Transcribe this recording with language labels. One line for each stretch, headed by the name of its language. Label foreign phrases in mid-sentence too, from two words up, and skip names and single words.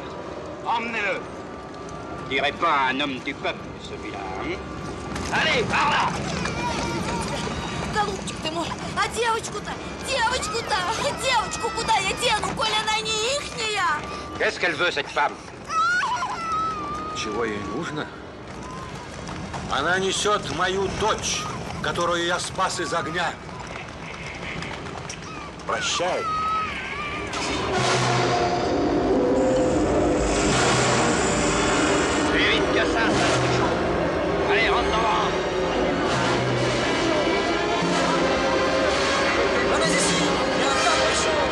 French: Emmenez-le. Je dirais pas un homme du peuple, celui-là, hein? Allez, par là!
Russian: Голубчик ты мой, а девочку-то? Девочку-то? Девочку куда я дену, коль она не ихняя?
French: Qu'est-ce qu'elle veut, cette femme?
Russian: Чего ей нужно? Она несет мою дочь, которую я спас из огня. Прощай.
French: Plus vite que ça, allez, rentre devant. Venez ici, il y a un tas de choses.